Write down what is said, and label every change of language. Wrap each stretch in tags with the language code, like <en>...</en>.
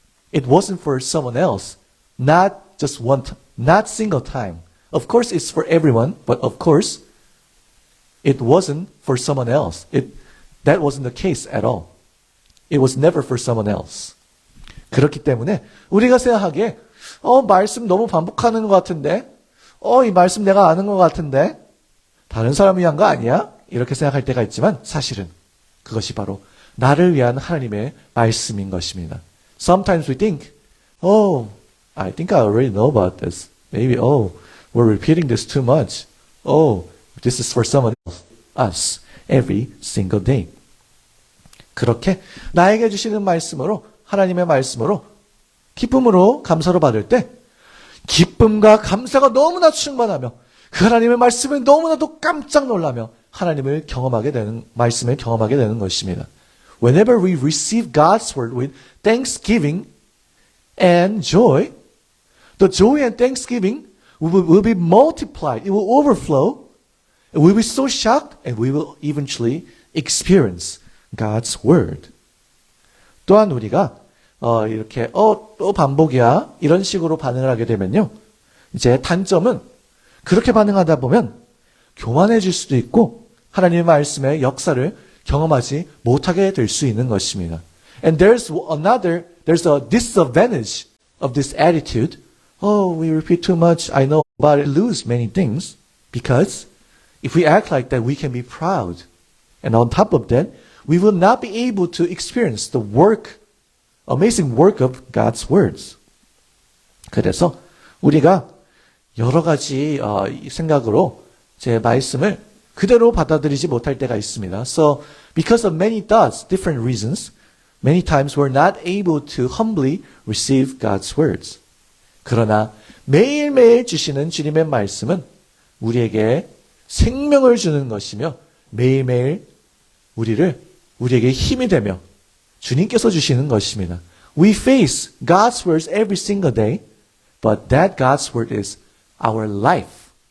<en>It wasn't for someone else, not just not single time. Of course, it's for everyone, but of course, it wasn't for someone else. That wasn't the case at all. It was never for someone else.</en> <ko>그렇기 때문에 우리가 생각하기에 말씀 너무 반복하는 것 같은데 이 말씀 내가 아는 것 같은데 다른 사람을 위한 거 아니야? 이렇게 생각할 때가 있지만 사실은 그것이 바로 나를 위한 하나님의 말씀인 것입니다.</ko> <en>Sometimes we think, I think I already know about this. Maybe, we're repeating this too much. This is for someone else. Us. Every single day.</en> <ko>그렇게 나에게 주시는 말씀으로 하나님의 말씀으로 기쁨으로 감사로 받을 때 기쁨과 감사가 너무나 충만하며 그 하나님의 말씀에 너무나도 깜짝 놀라며 하나님을 경험하게 되는 말씀을 경험하게 되는 것입니다.</ko> <en>Whenever we receive God's word with thanksgiving and joy, the joy and thanksgiving will be multiplied. It will overflow. And we will be so shocked and we will eventually experience God's word.</en> <ko>또한 우리가 이렇게 또 반복이야 이런 식으로 반응을 하게 되면요. 이제 단점은 그렇게 반응하다 보면 교만해질 수도 있고 하나님의 말씀의 역사를 경험하지 못하게 될 수 있는 것입니다.</ko> <en>And there's a disadvantage of this attitude. We repeat too much. I know, but I lose many things because if we act like that, we can be proud. And on top of that, we will not be able to experience the amazing work of God's words.</en> <ko>그래서 우리가 여러 가지 생각으로 제 말씀을 그대로 받아들이지 못할 때가 있습니다.</ko> <en>So, because of many thoughts, different reasons, many times we're not able to humbly receive God's words.</en> <ko>그러나 매일매일 주시는 주님의 말씀은 우리에게 생명을 주는 것이며 매일매일 우리에게 힘이 되며 주님께서 주시는 것입니다.</ko> <en>We face God's words every single day, but that God's word is our life.</en>